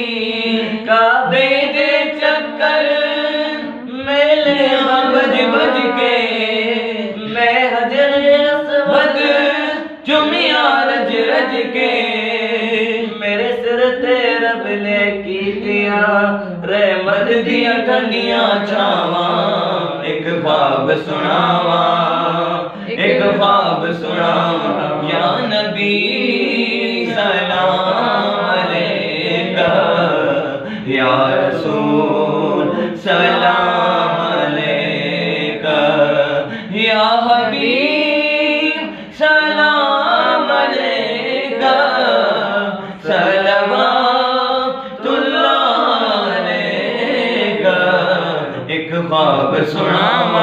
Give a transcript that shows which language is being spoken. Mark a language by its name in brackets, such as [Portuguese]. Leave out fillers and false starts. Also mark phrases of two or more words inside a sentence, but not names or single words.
[Punjabi] کعبے دے چکر میلے بج بج کے، میں حجر اسود چمیا رج رج کے. میرے سر تے رب نے کیتیا رحمت دیا ٹھنڈیا چھاواں. اک خواب سناواں، اک خواب سناواں, [Arabic] يا نبي سلام عليك يا رسول سلام عليك يا حبيب سلام عليك صلوات الله عليك. [Punjabi] اک خواب سنا